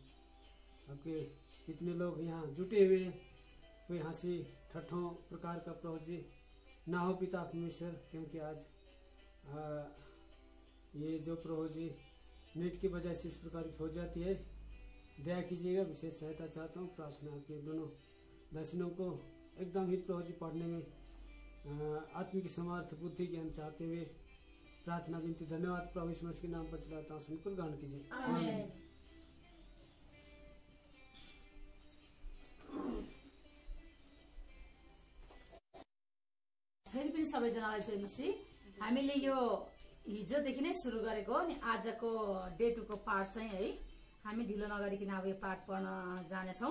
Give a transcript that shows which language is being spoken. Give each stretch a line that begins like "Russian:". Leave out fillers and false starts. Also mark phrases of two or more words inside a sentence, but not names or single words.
Hindi: आपके कितने लोग यहाँ जुटे हुए हैं, कोई हंसी ठट्ठों प्रकार का प्रभु जी ना हो पिता परमेश्वर, क्योंकि आज ये जो प्रभु जी नेट की वजह से इस प्रकार की हो जाती है, दया कीजिएगा। विशेष सहायता चाहता हूँ। प्रार्थना आपके दोनों दर्शनों को एकदम ही प्रभु जी पढ़ने में आत्मिक समर्थ बुद्धि ज्ञान चाहते हुए प्रार्थना विनती धन्यवाद प्रभु यीशु मसीह के नाम पर चलाता हूँ। सुनकर ग्रहण कीजिए। आमीन।
Nepali: फेरि पनि सबैजनालाई जय मसीह। हामीले यो हिजोदेखि नै सुरु गरेको अनि आजको डे 2 को पार्ट चाहिँ है हामी ढिलो नगरिकन अब यो पाठ पढ्न जानेछौँ।